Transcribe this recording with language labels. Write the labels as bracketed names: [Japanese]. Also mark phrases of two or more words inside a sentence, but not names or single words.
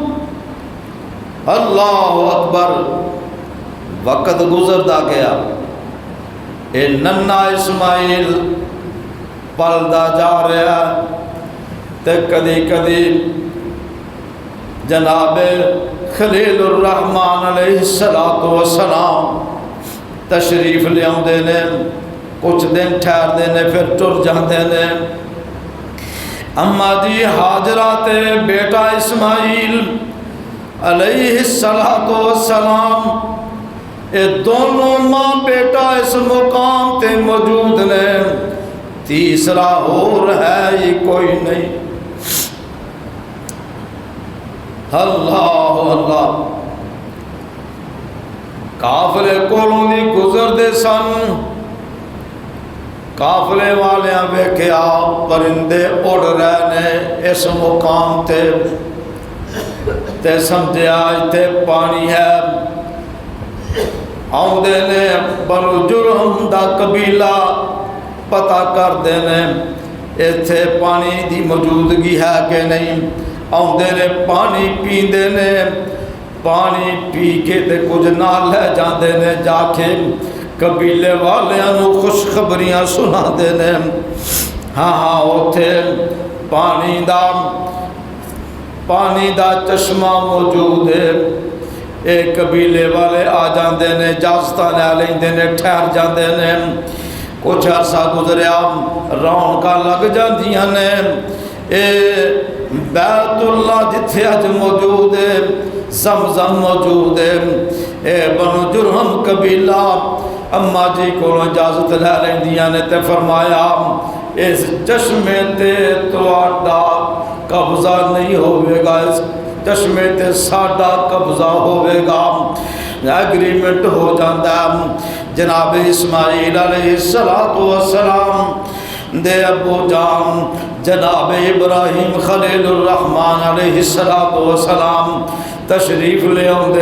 [Punjabi] اللہ اکبر وقت گزرتا گیا اے ننا اسماعیل پلدا جا رہا تے کدی کدی جناب خلیل الرحمن علیہ السلام تشریف لے آتے نے کچھ دن ٹھہرتے نے پھر ٹر جاتے نے اما جی ہاجرہ تے بیٹا اسماعیل علیہ السلام اے دونوں ماں بیٹا اس مقام تے موجود نے تیسرا اور ہے یہ کوئی نہیں اللہ اللہ قافلے کولوں دی گزر دے سن قافلے والیاں ویکھیا پرندے اڑ رہے نے اس مقام تے سمجھیا تے پانی ہے آؤندے نے بنو جرہم دا قبیلہ پتہ کر دے نے ایتھے پانی دی موجودگی ہے کہ نہیں آؤندے نے پانی پیندے نے پانی پی کے تے کچھ نال لے جاندے نے جا کے قبیلے والیاں نو خوشخبریاں سنا دے نے ہاں اوتھے پانی دا چشمہ موجود ہے ایک قبیلے والے آ جاندے نے اجازتاں لے لیندے نے ٹھہر جاندے نے کچھ عرصہ گزریا رونقاں لگ جاندیاں نے اے بیت اللہ جتھے اج موجود ہے زمزم موجود ہے اے بنو جرہم قبیلہ اماں جی کو اجازت لے لیندیاں نے تے فرمایا اس چشمے تے تواڈا قبضہ نہیں ہوئے گا اس چشمے تے ساڈا قبضہ ہوئے گا ایگریمنٹ ہو جاندہ جناب اسماعیل علیہ السلام دے ابو جان جناب ابراہیم خلیل الرحمن علیہ السلام تشریف لے آندے